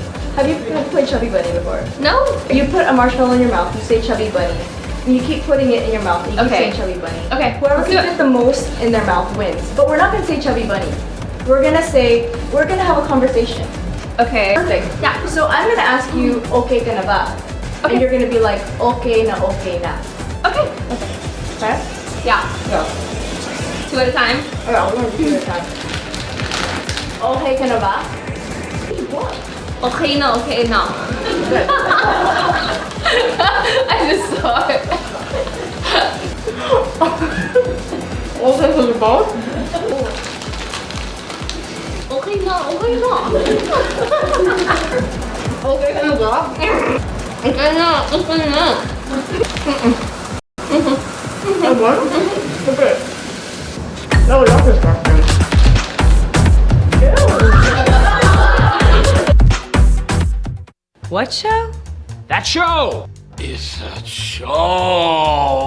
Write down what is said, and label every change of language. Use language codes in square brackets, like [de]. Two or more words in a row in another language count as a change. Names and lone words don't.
[en] Have you played Chubby Bunny before? No. You put a marshmallow in your mouth, you say Chubby Bunny. And you keep putting it in your mouth, and you keep saying Chubby Bunny. Okay. Whoever can fit the most in their mouth wins. But we're not gonna say Chubby Bunny. We're gonna have a conversation. Okay. Perfect. Yeah. So I'm gonna ask you, [tl] okay ka na ba? [en] Okay. And you're gonna be like, [tl] okay na, okay na. [en] Okay. Okay? Yeah. Go. 2 at a time. Okay, I'm gonna do 2 at a time. [tl] Okay ka na ba? Okay na, okay na. [en] I just saw it. [tl] Okay ka na ba? Okay na, okay na. Okay ka na ba? Okay na, okay na. [en] What? Okay. No, love this question. What show? That show is a show.